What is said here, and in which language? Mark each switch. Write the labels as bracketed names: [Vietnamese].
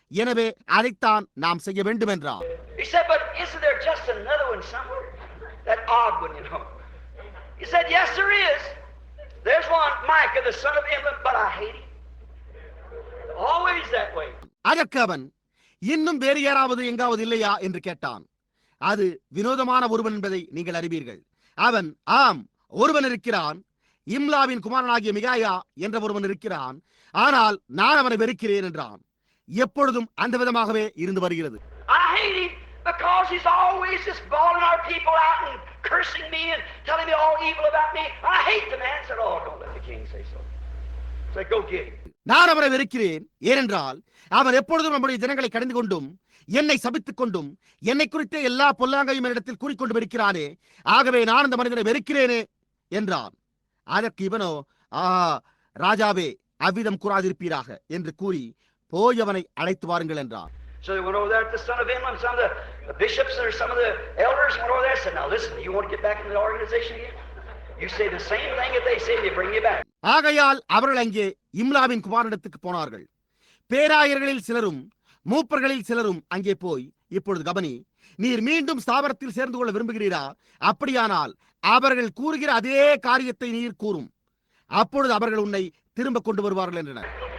[Tamil] எனவே அதைத்தான் நாம் செய்ய வேண்டும் என்றார். [English] He said, but isn't there just another one somewhere? That odd one, you know. He said, yes, there is. There's one, Micah, the son of Imlan, but I hate him. Always that way. [Tamil] அதற்கு அவன், இன்னும் வேறு யாராவது எங்காவது இல்லையா என்று கேட்டான். அது வினோதமான ஒருவன் என்பதை நீங்கள் அறிவீர்கள். அவன், ஆம், ஒருவன் இருக்கிறான், இம்லாவின் குமாரனாகிய மிகாயா என்ற ஒருவன் இருக்கிறான், ஆனால் நான் அவனை வெறுக்கிறேன் என்றான். எப்பொழுதும் அந்த விதமாகவே இருந்து வருகிறது. [English] I hate him because he's always just bawling our people out and cursing me and telling me all evil about me. I hate the man. Said, oh, don't let the king say so. Say, go get him. [Tamil] நான் அவனை வெறுக்கிறேன், ஏனென்றால் அவன் எப்பொழுதும் நம்முடைய ஜனங்களை கடிந்து கொண்டும் என்னை சபித்துக் கொண்டும் என்னை குறித்த எல்லா பொல்லாங்கையும் என்னிடத்தில் கூறிக்கொண்டு இருக்கிறானே, ஆகவே நான் அந்த மனிதனை வெறுக்கிறேனே என்றான். அதற்கு இவனோ, ராஜாவே, அவ்விதம் கூறாதிருப்பீராக என்று கூறி போய் அவனை அழைத்து வாருங்கள் என்றான். [English] So they went over there at the son of Imlan, some of the bishops or some of the elders went over there and said, now listen, you want to get back into the organization again? You say the same thing that they say, they bring you back. [Tamil] ஆகையால் அவர்கள் அங்கே இம்லாவின் குமாரனிடத்துக்கு போனார்கள். பேராயர்களில் சிலரும் மூப்பர்களில் சிலரும் அங்கே போய் இப்பொழுது கவனி, நீர் மீண்டும் ஸ்தாபனத்தில் சேர்ந்து கொள்ள விரும்புகிறீரா? அப்படியானால் அவர்கள் கூறுகிற அதே காரியத்தை நீர் கூறும். அப்பொழுது அவர்கள் உன்னை திரும்ப கொண்டு வருவார்கள் என்றனர்.